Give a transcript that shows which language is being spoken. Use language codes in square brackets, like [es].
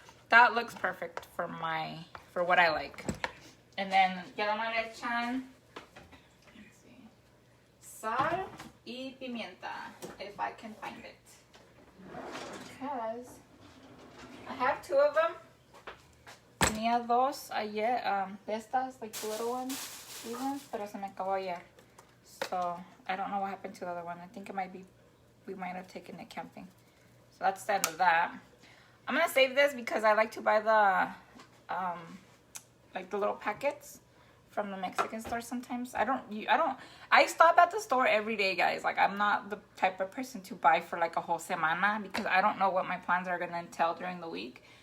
[en] That looks perfect for what I like. And then [es] ya no le echan sal y pimienta, [en] if I can find it. Because I have two of them. [es] Tenía dos ayer, de estas, [en] like the little ones, these ones, [es] pero se me acabó ayer. [en] So I don't know what happened to the other one. I think we might have taken it camping. So that's the end of that. I'm gonna save this because I like to buy the like the little packets from the Mexican store sometimes. I stop at the store every day, guys. Like I'm not the type of person to buy for like a whole semana because I don't know what my plans are gonna entail during the week.